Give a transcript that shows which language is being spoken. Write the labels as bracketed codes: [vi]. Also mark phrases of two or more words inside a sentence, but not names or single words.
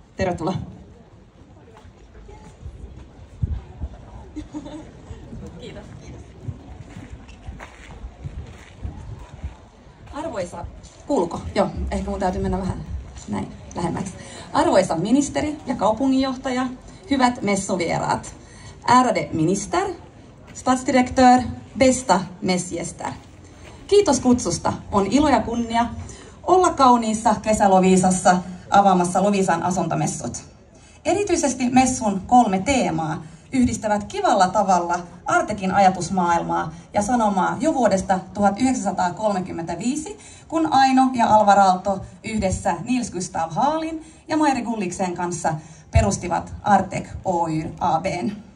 [fi] Tervetuloa. Kiitos. Arvoisa, kuuluuko? Joo, ehkä mun täytyy mennä vähän näin lähemmäksi. Arvoisa ministeri ja kaupunginjohtaja, hyvät messuvieraat, [sv] ärade minister, stadsdirektör, bästa mässgäster. [fi] Kiitos kutsusta. On ilo ja kunnia olla kauniissa kesä-Loviisassa avaamassa Loviisan asuntomessut. Erityisesti messun 3 teemaa yhdistävät kivalla tavalla Artekin ajatusmaailmaa ja sanomaa jo vuodesta 1935, kun Aino ja Alvar Aalto yhdessä Nils Gustav Haalin ja Mairi Gulliksen kanssa perustivat Artek Oy AB:n.